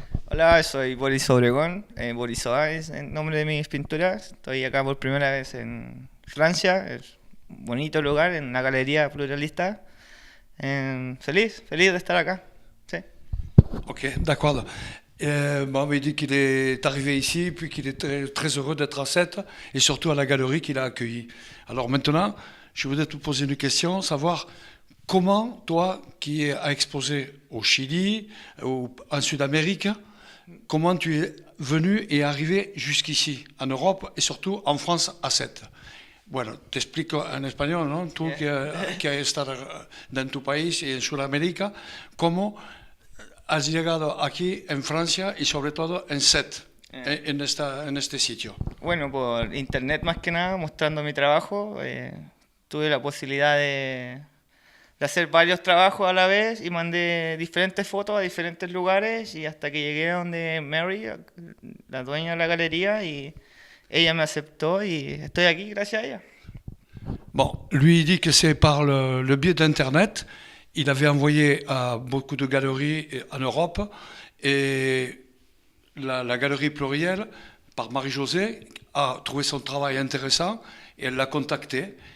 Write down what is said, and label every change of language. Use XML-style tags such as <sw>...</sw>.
<es>hola, soy Boris Obregón, Boris Oa es el nombre de mis pinturas. Estoy acá por primera vez en Francia, es un bonito lugar, en una galería pluralista. Feliz de estar acá. Sí.</es> <fr>Ok, d'accord. Bon, il dit qu'il est arrivé ici, puis qu'il est très, très heureux d'être à 7, et surtout à la galerie qu'il a accueillie. Alors maintenant, je voudrais te poser une question, savoir comment toi, qui as exposé au Chili, ou en Sud-Amérique, comment tu es venu et arrivé jusqu'ici, en Europe, et surtout en France à 7.</fr> <es>Bueno, te explico en español, ¿no? Tú que has estado en tu país y en Sudamérica, cómo has llegado aquí en Francia y sobre todo en Sète, Eh, en este sitio. Bueno, por internet más que nada, mostrando mi trabajo, tuve la posibilidad de hacer varios trabajos a la vez y mandé diferentes fotos a diferentes lugares y hasta que llegué a donde Mary, la dueña de la galería, y ella me aceptó y estoy aquí gracias a ella.</es> <fr>Bon, lui il dit que c'est par le biais d'Internet. Il avait envoyé à beaucoup de galeries en Europe et la galerie plurielle, par Marie-Josée, a trouvé son travail intéressant et elle l'a contacté.</fr>